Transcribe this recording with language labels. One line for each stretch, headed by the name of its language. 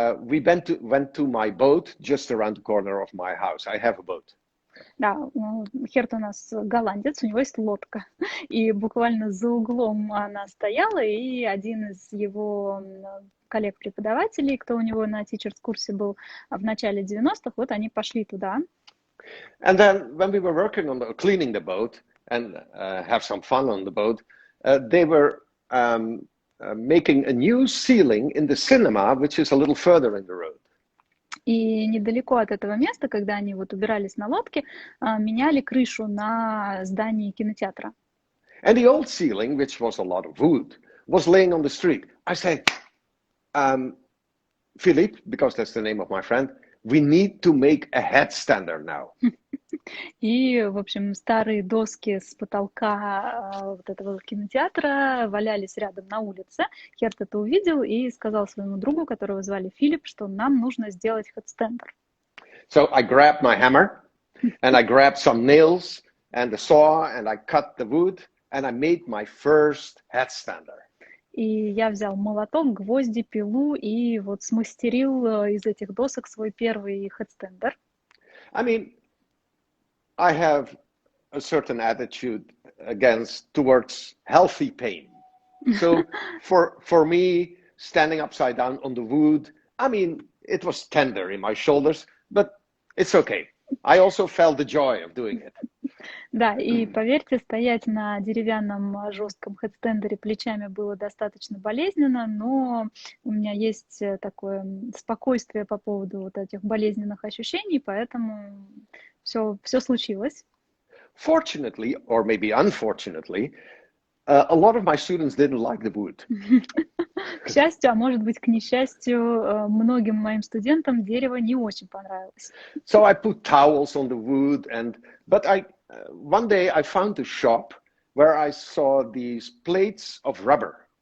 English: We went to my boat just around the corner of my house. I have a boat.
Russian: Да, Херт у нас голландец, у него есть лодка. И буквально за углом она стояла, и один из его коллег-преподавателей, кто у него на teachers-курсе был в начале 90-х, вот они пошли туда.
English: And then when we were working on cleaning the boat and have some fun on the boat, they were making a new ceiling in the cinema, which is a little further in the road.
Russian: И недалеко от этого места, когда они вот убирались на лодке, меняли крышу на здании кинотеатра.
English: And the old ceiling, which was a lot of wood, was laying on the street. I said, Philip, because that's the name of my friend, we need to make a headstander now.
Russian: И, в общем, старые доски с потолка вот этого кинотеатра валялись рядом на улице. Херт это увидел и сказал своему другу, которого звали Филипп, что нам нужно сделать хедстендер.
English: So I grabbed my hammer, and I grabbed some nails and the saw, and I cut the wood, and I made my first headstander.
Russian: И я взял молоток, гвозди, пилу и вот смастерил из этих досок свой первый хедстендер.
English: I mean, I have a certain attitude towards healthy pain. So for me, standing upside down on the wood, I mean, it was tender in my shoulders, but it's okay. I also felt the joy of doing it.
Russian: Да, и поверьте, стоять на деревянном жестком хедстендере плечами было достаточно болезненно, но у меня есть такое спокойствие по поводу вот этих болезненных ощущений, поэтому все случилось.
English: Fortunately, or maybe unfortunately, a lot of my students didn't like the wood.
Russian: К счастью, а может быть, к несчастью, многим моим студентам дерево не очень понравилось.
English: So I put towels on the wood, but one day I found a shop where I saw these plates of rubber.